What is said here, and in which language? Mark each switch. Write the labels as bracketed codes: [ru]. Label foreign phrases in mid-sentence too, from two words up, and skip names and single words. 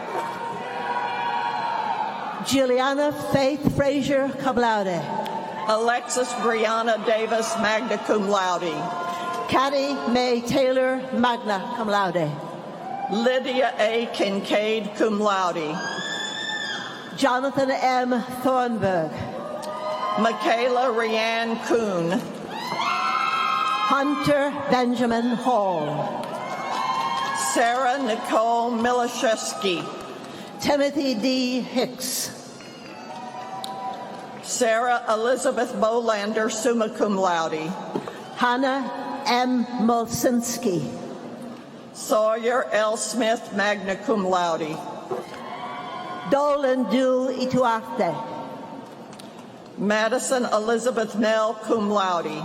[en] Juliana Faith Frazier, [la] cum laude. [en] Alexis Brianna Davis, [la] magna cum laude. [en] Caddy May Taylor, [la] magna cum laude. [en] Lydia A. Kincaid, [la] cum laude. [en] Jonathan M. Thornburg. Michaela Rianne Kuhn. Hunter Benjamin Hall. Sarah Nicole Milashevsky. Timothy D. Hicks. Sarah Elizabeth Bolander, [la] summa cum laude. [en] Hannah M. Molsinski. Sawyer L. Smith, [la] magna cum laude. [en] Dolan Du Ituarte. Madison Elizabeth Nell, [la] cum laude.